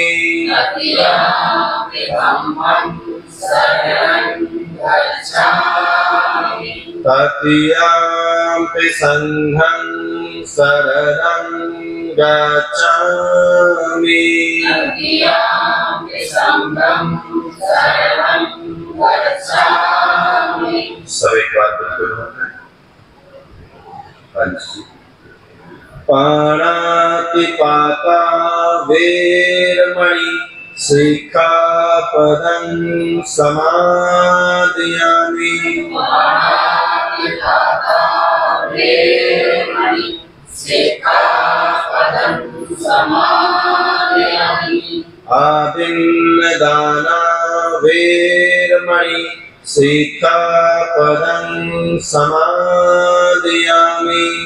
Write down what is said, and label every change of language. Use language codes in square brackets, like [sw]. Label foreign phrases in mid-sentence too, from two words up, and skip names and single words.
[pi] तृतीयम्पि धम्मं शरणं गच्छामि। तृतीयम्पि संघं शरणं गच्छामि। तृतीयम्पि संघं शरणं [hi] सब एक बार बिल्कुल होता है। [pi] पाणातिपाता वेरमणि सिक्खापदं समादयामि। आदिन्नदाना वेरमणि सिक्खापदं समादयामि।